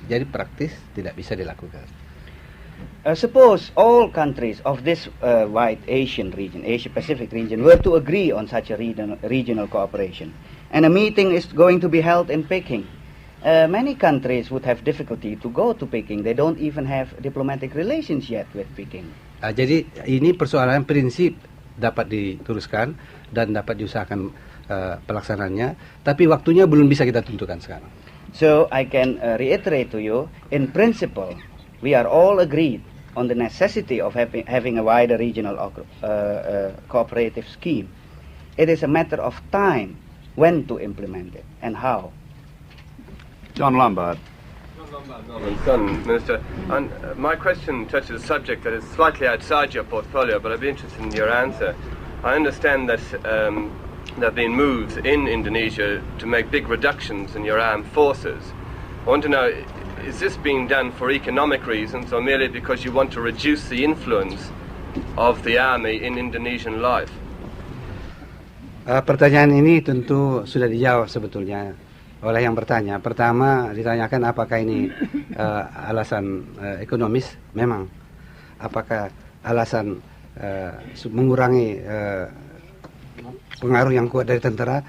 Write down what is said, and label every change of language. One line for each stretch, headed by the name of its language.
Indonesian: Jadi praktis tidak bisa dilakukan.
English: Suppose all countries of this wide Asian region, Asia-Pacific region, were to agree on such a regional cooperation, and a meeting is going to be held in Peking. Many countries would have difficulty to go to Peking. They don't even have diplomatic relations yet with Peking.
Indonesian: Jadi ini persoalan prinsip dapat diteruskan dan dapat diusahakan pelaksanaannya, tapi waktunya belum bisa kita tentukan sekarang.
English: So I can reiterate to you, in principle, we are all agreed on the necessity of having a wider regional cooperative scheme. It is a matter of time when to implement it and how. John Lombard. Minister, and my question touches a subject that is slightly outside your portfolio, but I'd be interested in your answer. I understand that there have been moves in Indonesia to make big reductions in your armed forces. I want to know, is this being done for economic reasons or merely because you want to reduce the influence of the army in Indonesian life?
Indonesian: Pertanyaan ini tentu sudah dijawab sebetulnya oleh yang bertanya. Pertama ditanyakan apakah ini alasan ekonomis? Memang. Apakah alasan mengurangi pengaruh yang kuat dari tentara?